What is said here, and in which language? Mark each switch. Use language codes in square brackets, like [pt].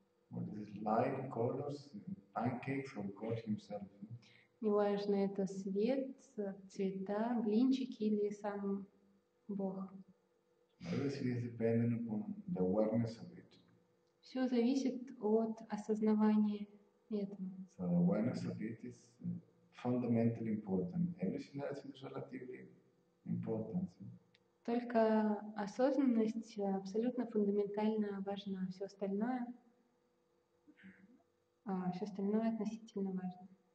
[en] What is light, colors, pancakes, or God Himself? [ru] Неважно, это свет, цвета, блинчики или сам Бог. [en] Everything is dependent upon the awareness of it. [ru] Все зависит от осознавания этого. [en] So the awareness of it is fundamentally important. Everything else is relatively important. [ru] Только осознанность абсолютно фундаментально важна. Все остальное относительно важно.